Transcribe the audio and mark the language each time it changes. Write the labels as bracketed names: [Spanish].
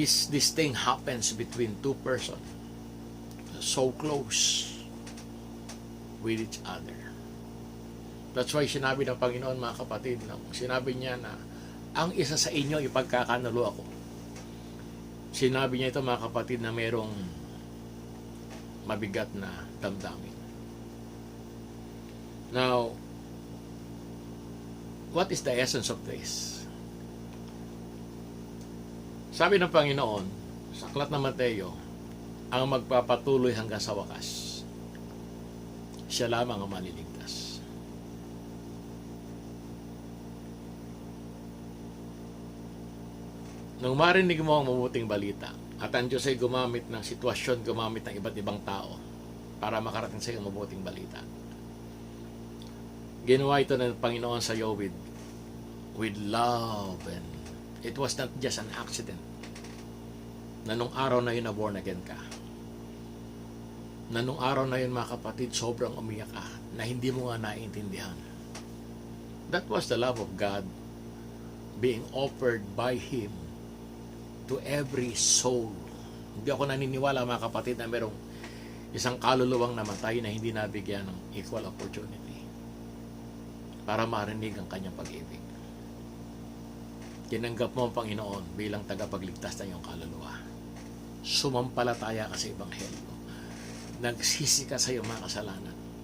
[English] This thing happens between two persons so close with each other. That's why [Filipino] sinabi ng Panginoon, mga kapatid, sinabi niya na ang isa sa inyo ipagkakanulo ako. Sinabi niya ito, mga kapatid, na mayroong mabigat na damdamin. [English] Now, what is the essence of this? [Filipino] Sabi ng Panginoon sa aklat ng Mateo, ang magpapatuloy hanggang sa wakas, siya lamang ang maliligtas. Nung marinig mo ang mabuting balita at ang Diyos ay gumamit ng sitwasyon, gumamit ng iba't ibang tao para makarating sa iyo ang mabuting balita, ginawa ito ng Panginoon sa iyo [English] with love, and it was not just an accident [Filipino] na nung araw na yun na born again ka, na nung araw na yun, mga kapatid, sobrang umiyak ka na hindi mo nga naiintindihan. [English] That was the love of God being offered by Him to every soul. [Filipino] Hindi ako naniniwala mga kapatid na merong isang kaluluwang namatay na hindi nabigyan ng equal opportunity para marinig ang kanyang pag-ibig. Tinanggap mo ang Panginoon bilang tagapagligtas ng iyong kaluluwa. Sumampalataya ka sa Ebanghelyo. Nagsisi ka sa iyong mga kasalanan.